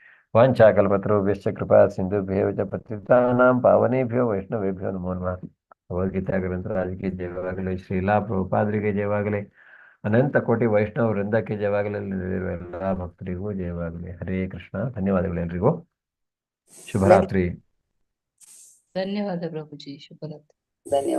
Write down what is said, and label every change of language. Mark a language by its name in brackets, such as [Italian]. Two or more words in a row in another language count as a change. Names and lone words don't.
[Sanskrit] ವಾಂಛಾಕಲ್ಪತರುಭ್ಯಶ್ಚ ಕೃಪಾ ಸಿಂಧುಭ್ಯೋ ಚ ಪತಿತಾನಾಂ ಪಾವನೇಭ್ಯೋ ವೈಷ್ಣವೇಭ್ಯೋ ನಮೋ ನಮಃ. [Kannada] ಭಗವದ್ಗೀತಾ ಗ್ರಂಥರಾಜಕ್ಕೆ ಜಯವಾಗಲಿ, ಶ್ರೀಲಾ ಪ್ರಭುಪಾದರಿಗೆ ಜಯವಾಗಲಿ, ಅನಂತ ಕೋಟಿ ವೈಷ್ಣವ ವೃಂದಕ್ಕೆ ಜಯವಾಗಲಿ, ಎಲ್ಲ ಭಕ್ತರಿಗೂ ಜಯವಾಗಲಿ. [Sanskrit] ಹರೇ ಕೃಷ್ಣ. [Kannada] ಧನ್ಯವಾದಗಳು ಎಲ್ರಿಗೂ. ಶುಭರಾತ್ರಿ. ಧನ್ಯವಾದ ಪ್ರಭುಜಿ. ಶುಭರಾತ್ರಿ. ಧನ್ಯವಾದ.